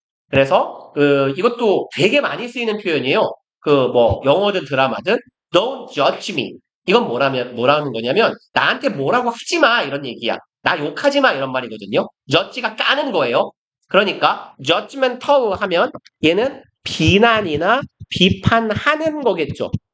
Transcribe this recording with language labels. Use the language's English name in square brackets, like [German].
[Korean] 그래서 이것도 되게 많이 쓰이는 표현이에요. 영어든 드라마든 [English] Don't judge me. [Korean] 이건 뭐라는 거냐면 나한테 뭐라고 하지 마 이런 얘기야. 나 욕하지 마 이런 말이거든요. judge가 까는 거예요. 그러니까 judgmental 하면 얘는 비난이나 비판하는 거겠죠.